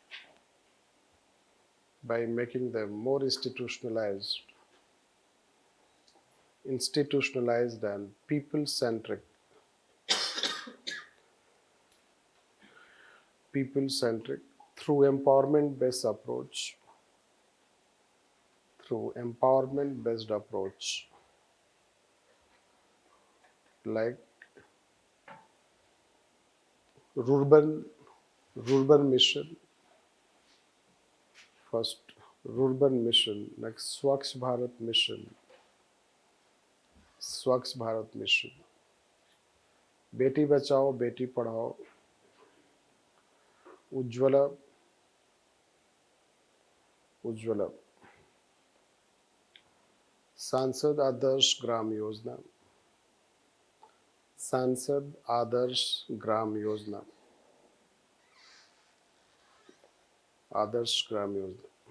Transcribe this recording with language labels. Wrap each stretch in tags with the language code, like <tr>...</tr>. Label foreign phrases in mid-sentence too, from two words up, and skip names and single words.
<en>And people-centric through empowerment-based approach. Like rural mission, first Urban Mission, next Swachh Bharat Mission, Swachh Bharat Mission, Beti Bachao, Beti Padhao, Ujjwala, Ujjwala, Sansad Adarsh Gram Yojana, Sansad Adarsh Gram Yojana, Adarsh Gram Yojana.</en>